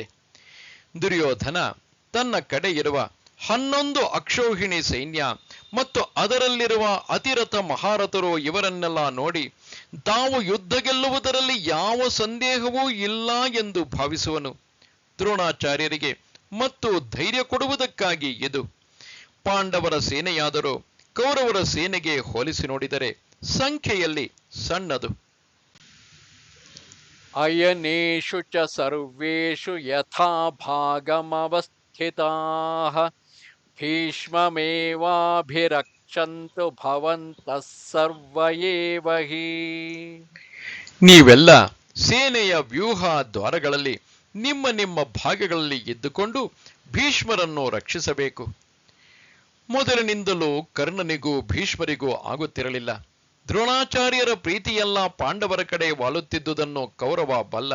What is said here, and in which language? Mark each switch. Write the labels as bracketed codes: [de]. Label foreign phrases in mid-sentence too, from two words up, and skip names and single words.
[kn] ದುರ್ಯೋಧನ ತನ್ನ ಕಡೆ ಇರುವ 11 ಅಕ್ಷೌಹಿಣಿ ಸೈನ್ಯ ಮತ್ತು ಅದರಲ್ಲಿರುವ ಅತಿರಥ ಮಹಾರಥರು ಇವರನ್ನೆಲ್ಲ ನೋಡಿ ತಾವು ಯುದ್ಧ ಗೆಲ್ಲುವುದರಲ್ಲಿ ಯಾವ ಸಂದೇಹವೂ ಇಲ್ಲ ಎಂದು ಭಾವಿಸುವನು. ದ್ರೋಣಾಚಾರ್ಯರಿಗೆ ಮತ್ತು ಧೈರ್ಯ ಕೊಡುವುದಕ್ಕಾಗಿ ಇದು. ಪಾಂಡವರ ಸೇನೆಯಾದರೂ ಕೌರವರ ಸೇನೆಗೆ ಹೋಲಿಸಿ ನೋಡಿದರೆ ಸಂಖ್ಯೆಯಲ್ಲಿ ಸಣ್ಣದು. [sa] ಅಯನೇಷು ಚ ಸರ್ವೇಷು ಯಥಾ ಭಾಗಮವಸ್ಥಿತಾಃ ಭೀಷ್ಮಮೇವಾಭಿರಕ್ಷಂತು ಭವಂತಃ ಸರ್ವ ಏವ ಹಿ. [kn] ನೀವೆಲ್ಲ ಸೇನೆಯ ವ್ಯೂಹ ದ್ವಾರಗಳಲ್ಲಿ ನಿಮ್ಮ ನಿಮ್ಮ ಭಾಗಗಳಲ್ಲಿ ಇದ್ದುಕೊಂಡು ಭೀಷ್ಮರನ್ನು ರಕ್ಷಿಸಬೇಕು. ಮೊದಲಿನಿಂದಲೂ ಕರ್ಣನಿಗೂ ಭೀಷ್ಮರಿಗೂ ಆಗುತ್ತಿರಲಿಲ್ಲ. ದ್ರೋಣಾಚಾರ್ಯರ ಪ್ರೀತಿಯೆಲ್ಲ ಪಾಂಡವರ ಕಡೆ ವಾಲುತ್ತಿದ್ದುದನ್ನು ಕೌರವ ಬಲ್ಲ.